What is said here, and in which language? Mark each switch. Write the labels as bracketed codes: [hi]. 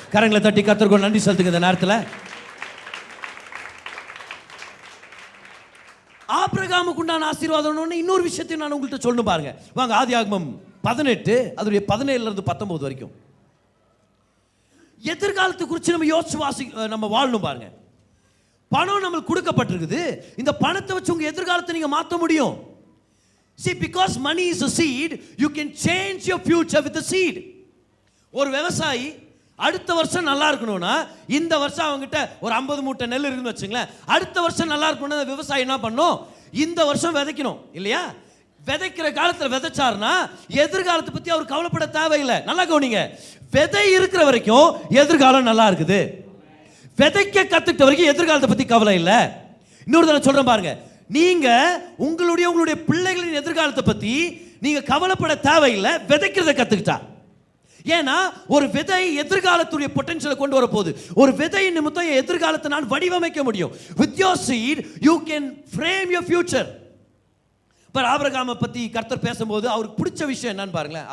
[ta] கரங்களை தட்டி கர்த்தருக்கு நன்றி செலுத்துங்க. இந்த நேரத்தில் ஆபிரகாமுக்கு உண்டான ஆசீர்வாதம் இன்னொரு விஷயத்தையும் நான் உங்கள்கிட்ட சொல்லணும் பாருங்க. வாங்க ஆதியாகமம் 18 அதோடைய 17 - 19 வரைக்கும் எதிர்காலத்தை குறித்து நம்ம யோசிச்சு நம்ம வாழணும் பாருங்க. பணம் நம்மளுக்கு கொடுக்கப்பட்டிருக்குது. இந்த பணத்தை வச்சு உங்க எதிர்காலத்தை நீங்க மாற்ற முடியும். [en] See, because money is a seed, you can change your future with the seed. [ta] ஒரு விவசாயி அடுத்த வருஷம் நல்லா இருக்கணும்னா, இந்த வருஷம் அவங்ககிட்ட ஒரு 50 மூட்டை நெல் இருக்குன்னு வச்சுங்களேன், அடுத்த வருஷம் நல்லா இருக்கணும்னா விவசாயி என்ன பண்ணும்? இந்த வருஷம் விதைக்கணும் இல்லையா? விதைக்கிற காலத்தில் விதைச்சாருன்னா எதிர்காலத்தை பற்றி அவர் கவலைப்பட தேவையில்லை. நல்லா கவனிங்க, விதை இருக்கிற வரைக்கும் எதிர்காலம் நல்லா இருக்குது. விதைக்க கத்துக்கிட்ட வரைக்கும் எதிர்காலத்தை பற்றி கவலை இல்லை. இன்னொரு தடவை சொல்றேன் பாருங்க, நீங்க உங்களுடைய பிள்ளைகளின் எதிர்காலத்தை பற்றி நீங்க கவலைப்பட தேவையில்லை, விதைக்கிறத கத்துக்கிட்டா. ஏன்னா ஒரு விதை எதிர்காலத்துடைய பொட்டன்ஷியலை கொண்டு வர போகுது. ஒரு விதை நிமித்தம் எதிர்காலத்தை நான் வடிவமைக்க முடியும். [en] With your seed you can frame your future. [ta] இப்போ ஆபிரகாமை பற்றி கர்த்தர் பேசும்போது அவருக்கு பிடிச்ச விஷயம் என்னன்னு பாருங்களேன்.